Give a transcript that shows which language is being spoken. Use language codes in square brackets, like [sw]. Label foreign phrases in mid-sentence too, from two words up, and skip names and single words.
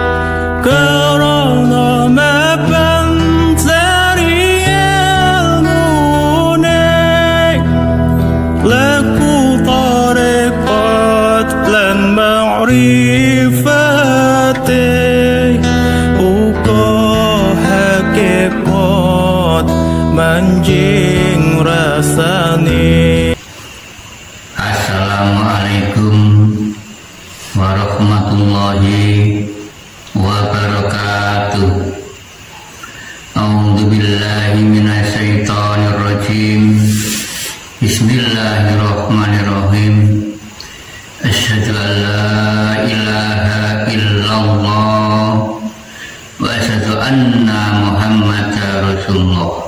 [jv] karana mapan sari ilmune laku tarekat lan ma'rifate uga hakikat manjing rasane. [ar] السلام عليكم ورحمة الله وبركاته. أعوذ بالله من الشيطان الرجيم. بسم الله الرحمن الرحيم. أشهد أن لا إله إلا الله وأشهد أن محمدا رسول الله.